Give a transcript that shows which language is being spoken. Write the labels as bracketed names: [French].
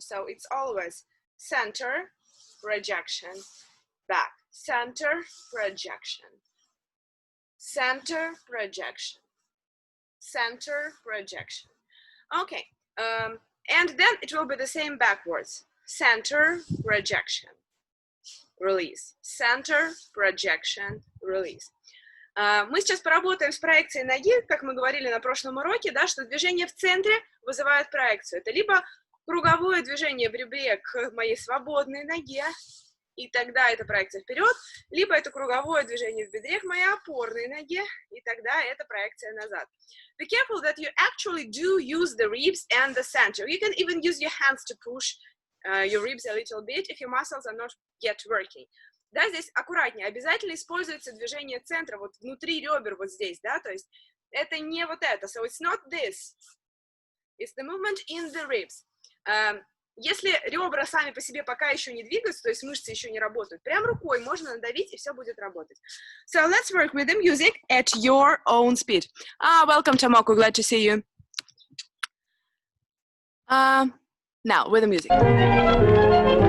[English] So it's always center, projection, back, center, projection, center, projection, center, projection. Okay, and then it will be the same backwards. Center, projection, release, center, projection, release. [Russian] Мы сейчас поработаем с проекцией ноги, как мы говорили на прошлом уроке, да, что движение в центре вызывает проекцию. Это либо круговое движение в ребре к моей свободной ноге, и тогда это проекция вперед, либо это круговое движение в бедре к моей опорной ноге, и тогда это проекция назад. [English] Be careful that you actually do use the ribs and the center. You can even use your hands to push your ribs a little bit if your muscles are not yet working. [Russian] Да, здесь аккуратнее, обязательно используется движение центра, вот внутри ребер, вот здесь, да, то есть это не вот это, [English] so it's not this, it's the movement in the ribs. [Russian] Если ребра сами по себе пока еще не двигаются, то есть мышцы еще не работают, прям рукой можно надавить, и все будет работать. [English] So let's work with the music at your own speed. Welcome, Tomoko, glad to see you. Now, with the music.